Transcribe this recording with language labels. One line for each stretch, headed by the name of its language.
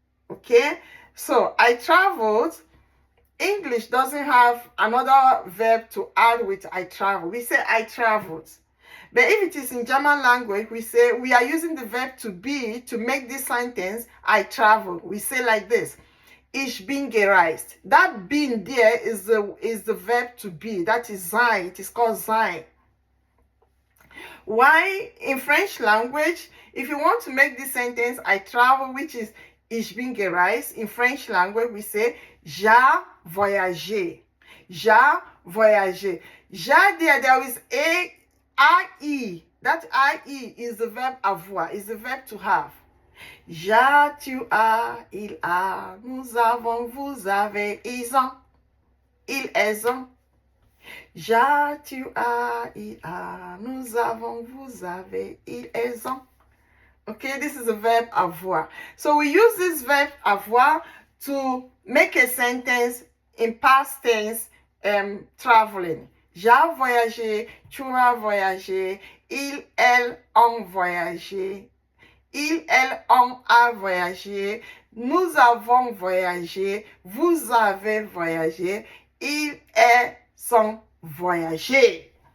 English: Okay, so I traveled. English doesn't have another verb to add with I travel. We say I traveled. But if it is in German language, we say we are using the verb to be to make this sentence I traveled. We say like this:
German: Ich bin gereist.
English: That bin there is the verb to be. That is sein. It is called sein. Why in French language, if you want to make this sentence I travel, which is
German: ich bin gereist,
English: in French language we say
French: j'ai voyagé. J'ai voyagé. J'ai
English: there is I. That I is the verb avoir, is the verb to have.
French: J'ai, tu as, il a, nous avons, vous avez, ils ont, ils, elles ont. J'ai, tu as, il a, nous avons, vous avez, ils, elles ont.
English: Okay, this is the verb avoir. So we use this verb avoir to make a sentence in past tense, traveling.
French: J'ai voyagé, tu as voyagé, ils, elles ont voyagé. Ils, elles ont a voyagé, nous avons voyagé, vous avez voyagé, ils, elles sont voyagé.